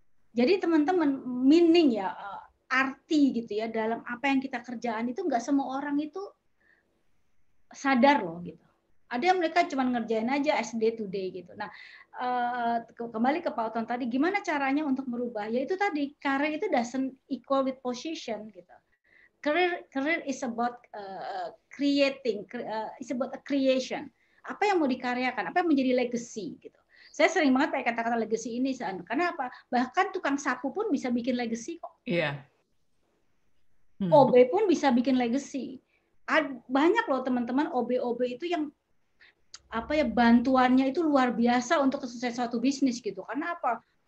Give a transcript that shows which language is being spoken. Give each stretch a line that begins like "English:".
Indonesian: Jadi teman-teman, meaning ya, arti gitu ya dalam apa yang kita kerjaan itu nggak semua orang itu sadar loh gitu. Ada yang mereka cuma ngerjain aja
English: as day to day
Indonesian: gitu. Nah, kembali ke Pak Oton tadi, gimana caranya untuk merubah? Ya itu tadi, karir itu
English: doesn't equal with position
Indonesian: gitu.
English: Career is about creating, is about a creation.
Indonesian: Apa yang mau dikaryakan, apa yang menjadi legacy gitu. Saya sering banget pakai kata-kata legacy ini, karena apa? Bahkan tukang sapu pun bisa bikin legacy kok. Iya. OB pun bisa bikin legacy. Banyak loh teman-teman OB itu yang apa ya, bantuannya itu luar biasa untuk kesuksesan suatu bisnis gitu. Karena apa?